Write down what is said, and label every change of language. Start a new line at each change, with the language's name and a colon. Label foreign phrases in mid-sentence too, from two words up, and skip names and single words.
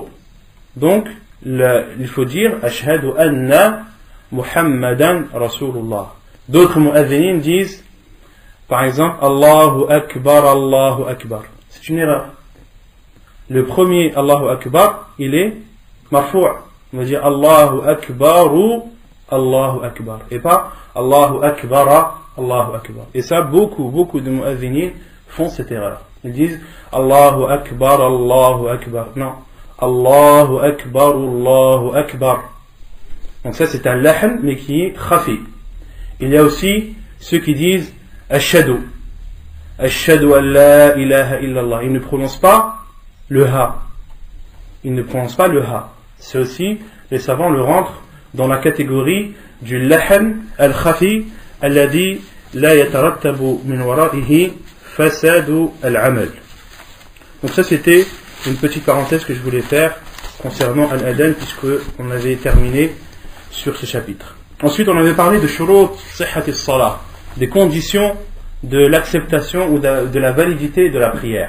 French: Donc, il faut dire
Arabic: أشهد أن محمدا رسول الله.
French: D'autres mu'adhinines disent, par exemple,
Arabic: الله أكبر، الله أكبر.
French: C'est une erreur. Le premier
Arabic: الله أكبر,
French: il est marfou'. On va dire
Arabic: الله أكبرُ، الله أكبر.
French: Et pas
Arabic: الله أكبرَ، الله أكبر.
French: Et ça, beaucoup de mu'adhinines font cette erreur. Ils disent
Arabic: الله أكبر، الله أكبر.
French: Non.
Arabic: الله أكبر، الله أكبر.
French: Donc ça c'est un lahm mais qui est khafi. Il y a aussi ceux qui disent Ashhadu.
Arabic: أشهد أن لا إله إلا الله.
French: Ils ne prononcent pas le ha. Ils ne prononcent pas le ha. C'est aussi, les savants le rentrent dans la catégorie du
Arabic: اللحن الخفي الذي لا يترتب من ورائه فساد العمل.
French: Donc ça c'était une petite parenthèse que je voulais faire concernant al-adhan puisque on avait terminé sur ce chapitre. Ensuite on avait parlé de
Arabic: شروط صحة الصلاة,
French: des conditions de l'acceptation ou de la validité de la prière.